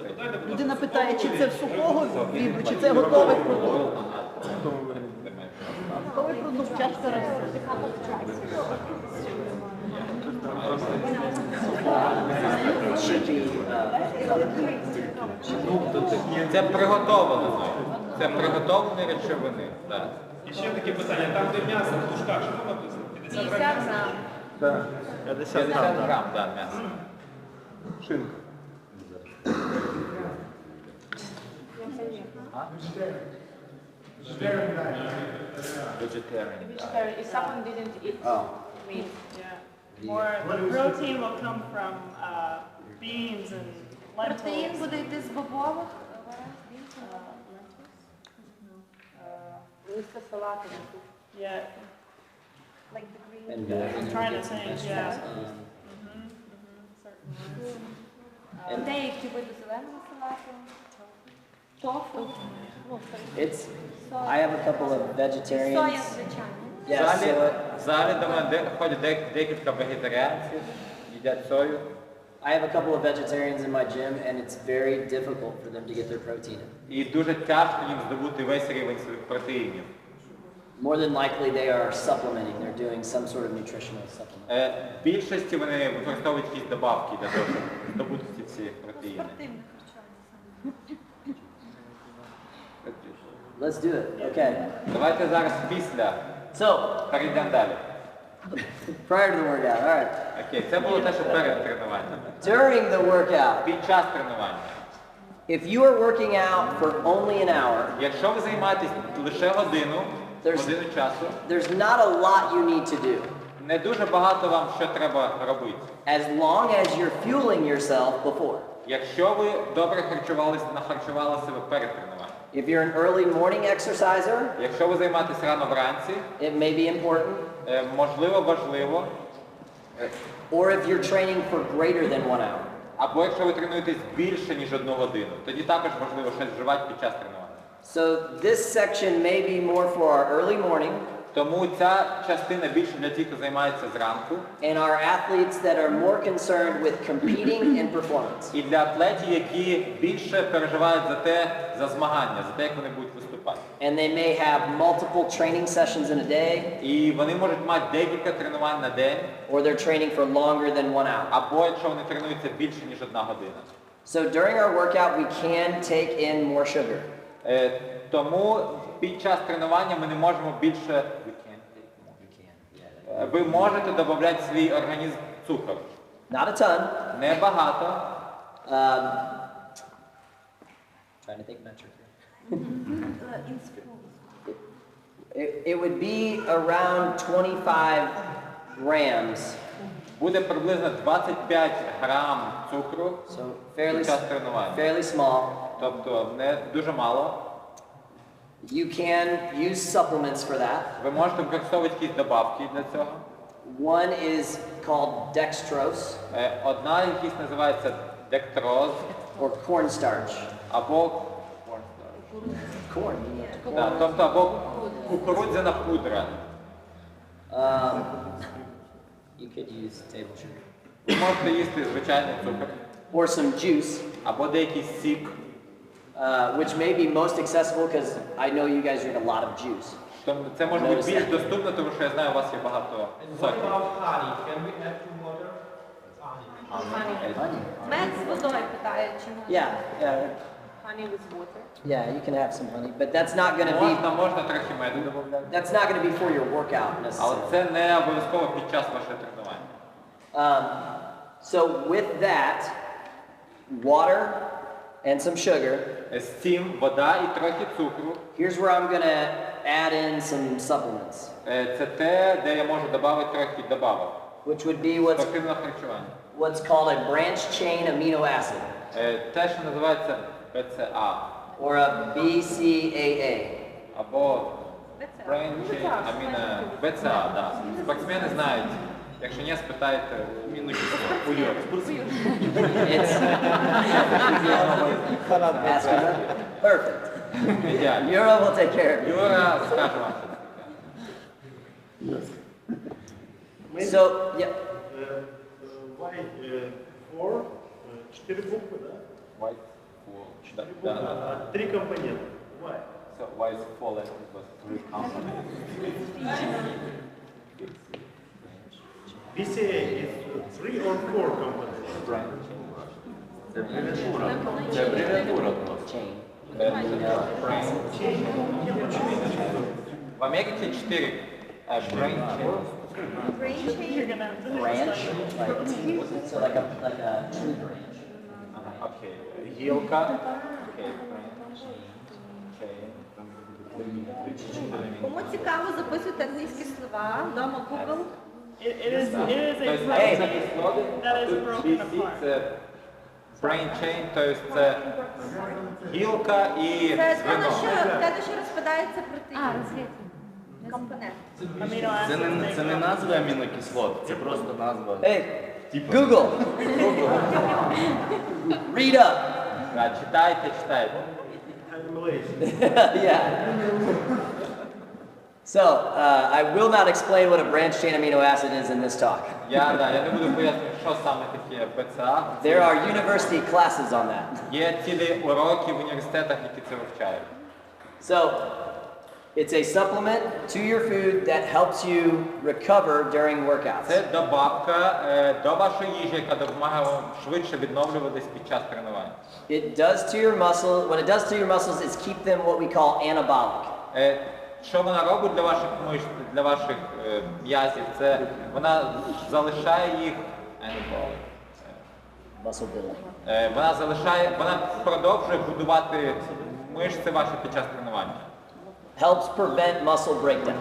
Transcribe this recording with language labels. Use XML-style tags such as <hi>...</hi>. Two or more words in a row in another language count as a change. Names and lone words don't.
<uk>людина питає, чи це в сухого віду, чи це готовий продукт. Готовий продукт, чашка рису. Це приготовлено. Це приготовлені речовини. Так. І ще таке питання, там де м'ясо в тушках, що там написано? 50 50 грамів? грам. 50 50 грам. грам, так, м'ясо. Шинка.</uk> <en>Vegetarian. If someone didn't eat meat. Yeah. Or the protein will come from beans and</en> <uk>Протеїн</uk> <en>lentils.</en> <uk>буде йти з бобових. Листя салату.</uk> <en>Yeah, Like the green. And I'm trying to think, yeah. Certain ones.</en> <uk>Деякі види зеленого салату. Тофу.</uk> <en>it's, I have a couple of</en> <uk>Соя,</uk> <en>vegetarians.</en> <uk>звичайно.</uk> <en>Yeah, so</en> <uk>В залі до мене ходять декілька вегетаріанців, їдять сою.</uk> <en>I have a couple of vegetarians in my gym, and it's very difficult for them to get their protein in.</en> <uk>І дуже тяжко їм здобути весь рівень своїх протеїнів.</uk> <en>More than likely, they are supplementing. They're doing some sort of nutritional supplement.</en> <uk>В більшості вони використовують якісь добавки для того, щоб здобути ці всі протеїни. Спортивне харчування.</uk> <en>Let's do it. Okay.</en> <uk>Давайте зараз після</uk> <en>So,</en> <uk>перейдемо далі.</uk> <en>prior to the workout, all right.</en> <uk>Окей, це було те, що перед тренуванням.</uk> <en>During the workout,</en> <uk>Під час тренування.</uk> <en>if you are working out for only an hour,</en> <uk>Якщо ви займаєтесь лише годину часу,</uk> <en>there's not a lot you need to do.</en> <uk>не дуже багато вам що треба робити.</uk> <en>As long as you're fueling yourself before.</en> <uk>Якщо ви добре нахарчували себе перед тренуванням.</uk> <en>If you're an early morning exerciser,</en> <uk>Якщо ви займаєтесь рано вранці,</uk> <en>it may be important.</en> <uk>можливо, важливо.</uk> <en>Or if you're training for greater than 1 hour.</en> <uk>Або якщо ви тренуєтесь більше, ніж 1 годину, тоді також важливо щось вживати під час тренування.</uk> <en>So this section may be more for our early morning</en> <uk>Тому ця частина більше для тих, хто займається зранку,</uk> <en>and our athletes that are more concerned with competing and performance.</en> <uk>і для атлетів, які більше переживають за змагання, за те, як вони будуть виступати.</uk> <en>And they may have multiple training sessions in a day,</en> <uk>І вони можуть мати декілька тренувань на день,</uk> <en>or they're training for longer than 1 hour.</en> <uk>або якщо вони тренуються більше, ніж 1 година.</uk> <en>So during our workout, we can take in more sugar.</en> <uk>Тому під час тренування ми не можемо більше... Ви можете додати в свій організм цукор.</uk> <en>Not a ton.</en> <uk>Небагато.</uk> <en>Trying to think metric here. It would be around 25 grams.</en> <uk>Буде приблизно 25 грам цукру під час тренування.</uk> <en>Fairly small.</en> <uk>Тобто не дуже мало.</uk> <en>You can use supplements for that.</en> <uk>Ви можете використовувати якісь добавки для цього.</uk> <en>One is called dextrose.</en> <uk>Одна якісь називається дектроз.</uk> <en>Or cornstarch.</en> <uk>Або</uk> <en>corn.</en> <uk>Да, тобто або кукурудзяна пудра.</uk> <en>You could use table sugar.</en> <uk>Ви можете їсти звичайний цукор.</uk> <en>Or some juice.</en> <uk>Або деякий сік.</uk> <en>Which may be most accessible because I know you guys drink a lot of juice.</en> <uk>Це може бути більш доступно, тому що я знаю, у вас є багато соків. Мед з водою питає, чи можна.</uk> <en>Yeah. Honey with water. Yeah, you can have some honey, but that's not going to be.</en> <uk>Можна трохи меду додати.</uk> <en>That's not going to be for your workout</en> <uk>Але</uk> <en>necessarily.</en> <uk>це не обов'язково під час вашого тренування.</uk> <en>So with that, water and some sugar.</en> <uk>З цим вода і трохи цукру.</uk> <en>Here's where I'm going to add in some supplements.</en> <uk>Це те, де я можу додати трохи добавок.</uk> <en>Which would be what's called a branch chain amino acid.</en> <uk>Те, що називається BCA.</uk> <en>Or a BCAA. Або branch chain amino BCA,</en> <uk>да. Спортсмени знають. Якщо не, спитайте у Юри.</uk> <en>Perfect. Yura will take care of you.</en> <uk>Юра скаже вам.</uk> <en>So, yeah.</en> <ru>Why 4? 4 буквы, да? Why 4? Да. 3 компонента.</ru> <en>Why? So why is 4 letters but 3 components? BCA is 3 or 4 components?</en> <uk>Це абревіатура просто. В Америці 4</uk> <en>brain chain. Branch, so like a tree branch.</en> <uk>Окей. Гілка. Окей. Кому цікаво, записуйте англійські слова, вдома Google.</uk> <en>It is a protein that is broken apart. Brain chain,</en> <uk>тобто це гілка і Це звено. те, що розпадається протеїн. Компонент. Це не назва амінокислот, це просто назва.</uk> <en>Hey, Google. Read up.</en> <uk>Да, читайте.</uk> <en>Yeah. So, I will not explain what a branch chain amino acid is in this talk.</en> <uk>Я не буду пояснювати, що саме таке БЦА. There are university classes on that. Є цілі уроки в університетах, які це вивчають.</uk> <en>So, it's a supplement to your food that helps you recover during workouts.</en> <uk>Це добавка до вашої їжі, яка допомагає вам швидше відновлюватись під час тренування.</uk> <en>It does to your muscle, what it does to your muscles is keep them what we call anabolic.</en> <uk>Що вона робить для ваших мишць, для ваших м'язів? Це вона залишає їх</uk> <en>Muscle building.</en> <uk>Вона продовжує будувати мишці ваші під час тренування.</uk> <en>Helps prevent muscle breakdown.</en>